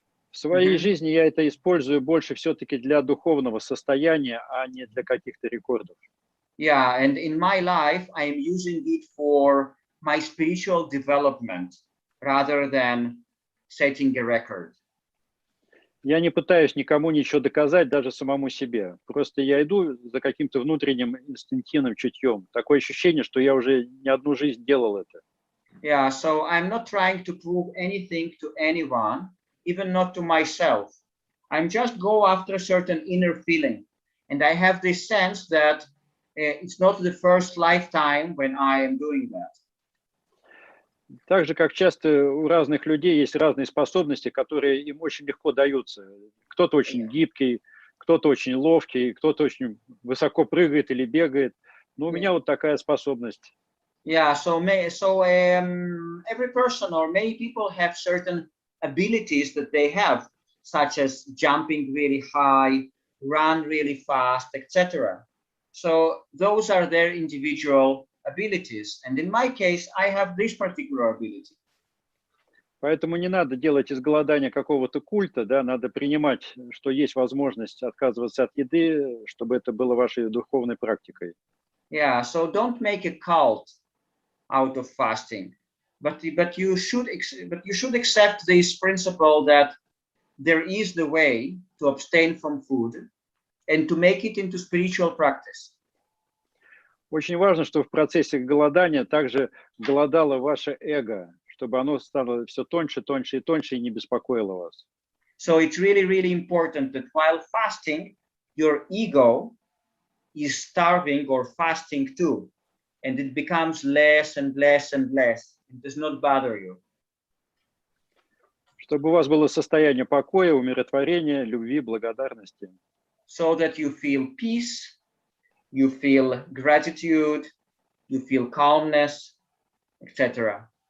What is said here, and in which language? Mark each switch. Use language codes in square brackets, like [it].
[ru] В своей жизни я это использую больше все-таки для духовного состояния, а не для каких-то рекордов. [en] Yeah, and in my life, I am using it for my spiritual development rather than setting a record. [ru] Я не пытаюсь никому ничего доказать, даже самому себе. Просто я иду за каким-то внутренним инстинктивным чутьем. Такое ощущение, что я уже не одну жизнь делал это. [en] Yeah, so I'm not trying to prove anything to anyone, even not to myself. I'm just go after a certain inner feeling. And I have this sense that it's not the first lifetime when I am doing that. [ru] Так же, как часто у разных людей есть разные способности, которые им очень легко даются. Кто-то очень гибкий, кто-то очень ловкий, кто-то очень высоко прыгает или бегает. Но у меня вот такая способность. [en] Yeah, so every person or many people have certain abilities that they have, such as jumping really high, run really fast, etc. So those are their individual abilities. And in my case, I have this particular ability. [ru] Поэтому не надо делать из голодания какого-то культа, да, надо принимать, что есть возможность отказываться от еды, чтобы это было вашей духовной практикой. [en] Yeah, so don't make a cult out of fasting, but you should accept this principle that there is the way to abstain from food and to make it into spiritual practice. [ru] Очень важно, чтобы в процессе голодания также голодало ваше эго, чтобы оно стало все тоньше, тоньше и тоньше и не беспокоило вас. [en] So it's really, really important that while fasting, your ego is starving or fasting too, and it becomes less and less and less. It does not bother you. [ru] Чтобы у вас было состояние покоя, умиротворения, любви, благодарности. [en] So that you feel peace, you feel gratitude, you feel calmness, etc.